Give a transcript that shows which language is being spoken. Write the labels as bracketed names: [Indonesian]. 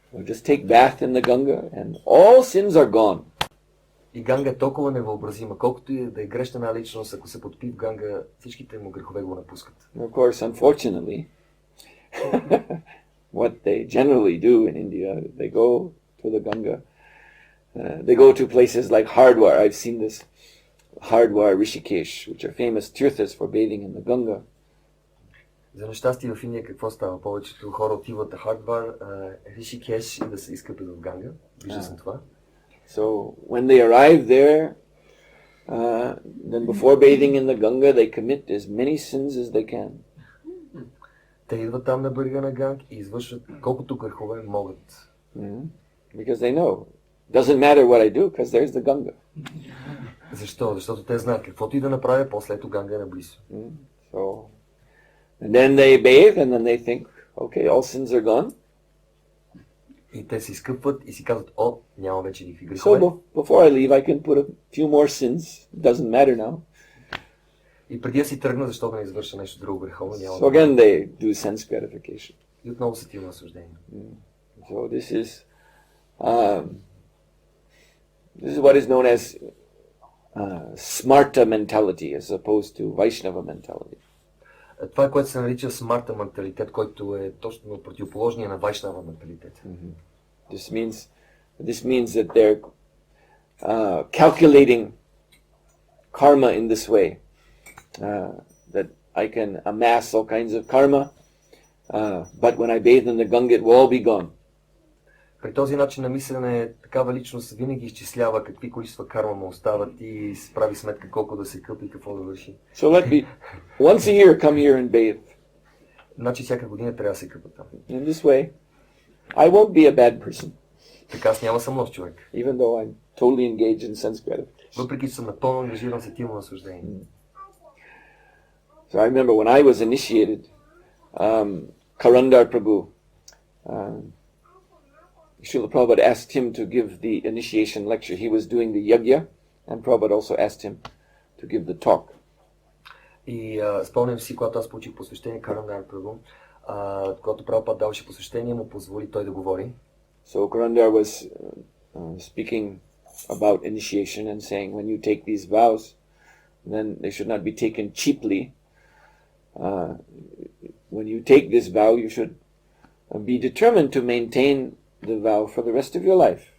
[English] Just take bath in the Ganga and all sins are gone. [Bulgarian] И Ганга е толкова невъобразима, колкото и да е грешна личност, ако се потопи в Ганга, всичките му грехове го напускат. [English] Of course, unfortunately, what they generally do in India, they go to the Ganga They go to places like Hardwar. I've seen this. Hardwar, Rishikesh, which are famous tirthas for bathing in the Ganga. [Bulgarian] За нещастие в Индия какво става? Повечето хора отиват на Хардвар, Ришикеш и да се изкъпят в Ганга. Вижда съм това. [English] So when they arrive there, then before bathing in the Ganga, they commit as many sins as they can. [Bulgarian] Те идват там на брега на Ганг и извършват колкото грехове могат. [English] Because they know. Doesn't matter what I do, because there's the Ganga. [Bulgarian] Защо? Защото те знаят каквото и да направя, после ето Ганга е наблизо. [English] So, and then they bathe, and then they think, okay, all sins are gone. [Bulgarian] И те се изкъпват и си казват, о, няма вече никакви грехове. [English] So before I leave, I can put a few more sins. Doesn't matter now. [Bulgarian] И преди да си тръгна, защо да не извърша нещо друго греховно, няма. [English] So again, they do sense gratification. [Bulgarian] И отново се тива наслаждение. [English] So this is what is known as smarta mentality, as opposed to Vaishnava mentality. [Bulgarian] Това е което се нарича смарта менталитет, който е точно противоположния на Вайшнава менталитет. [English] This means that they're calculating karma in this way, that I can amass all kinds of karma, but when I bathe in the Ganga, it will all be gone. [Bulgarian] При този начин на мислене такава личност винаги изчислява какви количества карма му остават и си прави сметка колко да се къпи и какво да върши. [English] So let me once a year come here and bathe. [Bulgarian] Значи всяка година трябва да се къпа там. [English] In this way, I won't be a bad person. [Bulgarian] Така аз няма съм лош човек. [English] Even though I'm totally engaged in sense gratification. [Bulgarian] Въпреки че съм напълно ангажиран с сетивно наслаждение. [English] So I remember when I was initiated, Karandar Prabhu, Srila Prabhupada asked him to give the initiation lecture. He was doing the yajna, and Prabhupada also asked him to give the talk. [Bulgarian] И спомням си, когато аз получих посвещение, Карандar Прабhu, когато Прабхупада даваше посвещение, му позволи той да говори. [English] So Karandar was speaking about initiation and saying, when you take these vows, then they should not be taken cheaply. When you take this vow, you should be determined to maintain the vow for the rest of your life.